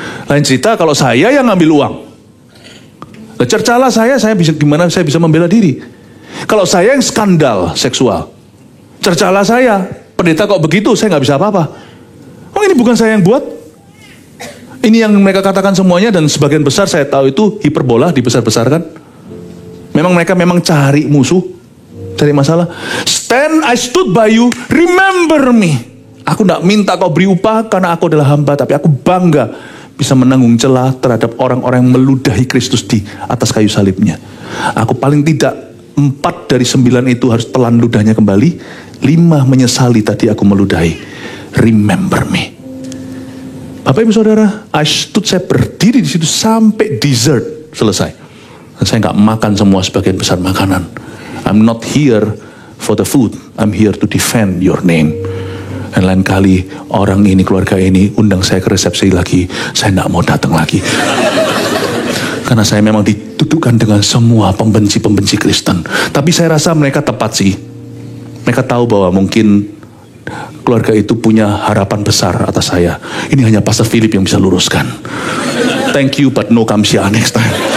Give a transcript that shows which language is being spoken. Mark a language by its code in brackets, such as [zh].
[id] Lain cerita kalau saya yang ngambil uang. Cercalah saya bisa gimana saya bisa membela diri. Kalau saya yang skandal seksual, cercalah saya. Pendeta kok begitu, saya nggak bisa apa-apa. Oh, ini bukan saya yang buat. Ini yang mereka katakan semuanya, dan sebagian besar saya tahu itu hiperbola, dibesar-besarkan. Mereka memang cari musuh, cari masalah. [en] Stand, I stood by you, remember me. [id] Aku tidak minta kau beri upah karena aku adalah hamba, tapi aku bangga bisa menanggung celah terhadap orang-orang yang meludahi Kristus di atas kayu salibnya. Aku paling tidak 4 dari 9 itu harus telan ludahnya kembali. 5 menyesali tadi aku meludahi. [en] Remember me. [id] Bapak Ibu Saudara, saya berdiri di situ sampai dessert selesai. Dan saya nggak makan semua, sebagian besar makanan. [en] I'm not here for the food. I'm here to defend your name. [id] Dan lain kali orang ini, keluarga ini undang saya ke resepsi lagi, saya nggak mau datang lagi. Karena saya memang dituduhkan dengan semua pembenci-pembenci Kristen. Tapi saya rasa mereka tepat sih. Mereka tahu bahwa mungkin keluarga itu punya harapan besar atas saya. Ini hanya Pastor Philip yang bisa luruskan. [en] Thank you, but no kamsia next time.